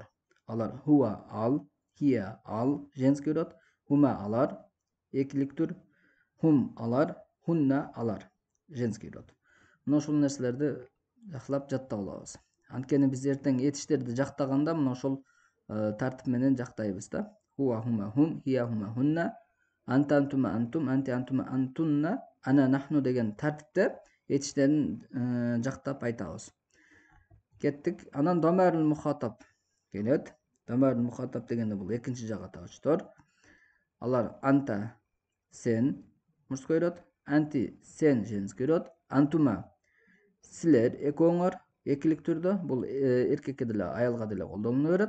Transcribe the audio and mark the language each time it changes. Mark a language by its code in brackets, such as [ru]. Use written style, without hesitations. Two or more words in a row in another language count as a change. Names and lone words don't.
[ky] Алар хуа ал, хия ал [ru] женский род, [ky] хума алар экилик түр, хум алар, хунна алар [ru] женский род. [ky] Мына ушул нерселерди жакшылап жаттап алабыз. Анткени биз эртең этиштерди жактаганда мына ошол тартип менен жактайбыз да. [ar] هو هما هم، هي هما هن، أنت أنتما أنتم, أنتِ أنتما أنتن، أنا نحن [ky] деген тартипте этиштерин жактап айтабыз. Кеттик. Анан [ar] ضمائر المخاطب [ky] келет. [ar] ضمائر المخاطب [ky] дегенде бул экинчи жак атаачтор. Алар анта сен [ru] мужской род, [ky] анти сен [ru] женский род, [ky] антума силер экөөңөр экилик түрдө, бул эркекке деле аялга деле колдонула берет.